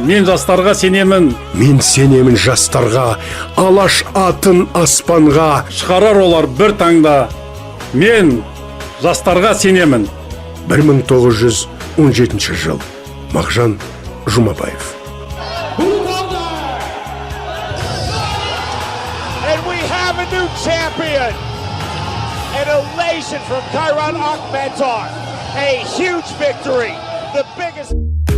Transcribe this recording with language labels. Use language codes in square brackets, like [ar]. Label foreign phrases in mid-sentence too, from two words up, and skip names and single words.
[kk] Мен жастарға сенемін. Мен сенемін жастарға, алаш атын аспанға. Шығарар олар бір таңда. Мен жастарға сенемін. 1917 жыл. Мағжан Жұмабаев. [en] And we have a new champion. An elation from Kairat Akhmetar. A huge victory. The biggest...